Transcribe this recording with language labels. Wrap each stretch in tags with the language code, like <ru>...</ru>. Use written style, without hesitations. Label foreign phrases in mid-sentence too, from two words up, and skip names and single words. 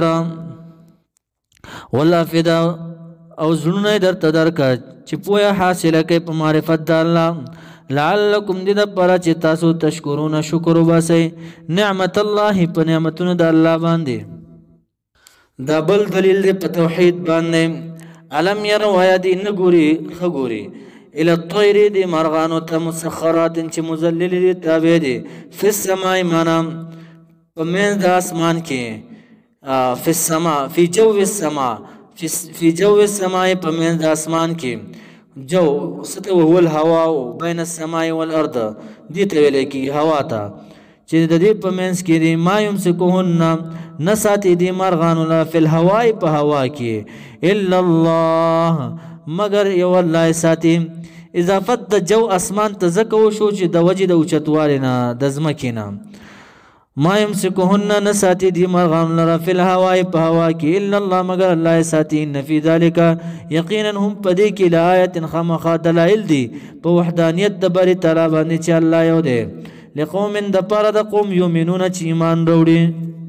<ps>شره والافئده او زړونه یې درته درکړه چې پوهه حاصله کوئ په معرفت د الله لعلکم دې دپاره چې تاسو تشکرونه شکر وباسئ نعمت الله په نعمتونو د الله باندې دا بل دلیل دی په توحید باندې</ps> <ar>علم یرو</ar> <ps>آیا دی نه ګوري ښه ګوري</ps> <ar>الى الطیر</ar> <ps>دی مرغانو ته مسخرات چې مذلل دی تابع دی</ps> <ar>فی السماء</ar> <ps>معنا په منځ د اسمان کې</ps> <ar>فی السماء فی جو السماء فی جو السماء</ar> <ps>په منځ د اسمان کې</ps> <ar>جو ستو هو الهوا بین السماء والارض</ar> <ps>دې ته ویل کی هوا ته چې د دې په منځ کې دی</ps> <ar>ما یمسکهن</ar> <ps>نه ساتي دی مرغانو</ps> <ar>لا فی الهواء</ar> <ps>په هوا کې</ps> <ar>الا الله</ar> <ps>مگر یو الله ساتي اضافت د جو اسمان ته ځکه وشو چې د وجې د اوچتوالي نه د ځمکې نه</ps> <ar>ما یمسکهن</ar> <ps>نه ساتي دي مرغان لره</ps> <ar>فی الهواء</ar> <ps>په هوا کې</ps> <ar>الا الله</ar> <ps>مگر الله ساتي</ps> <ar>ان فی ذلک</ar> <ps>یقینا هم په دې کې لآیت خامخا دلایل دي په وحدانیت د بری تعالی باندې چې الله یو دی لقوم د پاره د قوم یؤمنون چې ایمان وروړي</ps>